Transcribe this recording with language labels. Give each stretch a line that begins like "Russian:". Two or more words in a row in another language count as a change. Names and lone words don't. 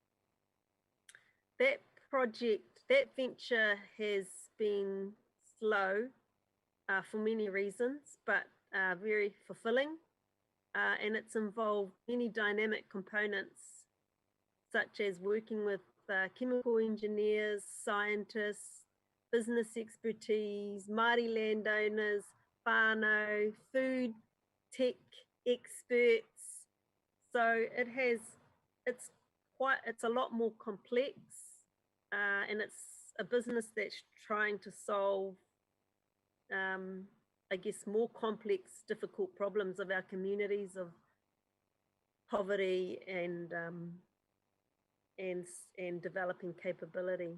English: That venture has been slow for many reasons, but very fulfilling, and it's involved many dynamic components, such as working with chemical engineers, scientists, business expertise, Māori landowners, whānau, food, tech experts. So it's a lot more complex, and it's a business that's trying to solve, I guess, more complex, difficult problems of our communities, of poverty and developing capability.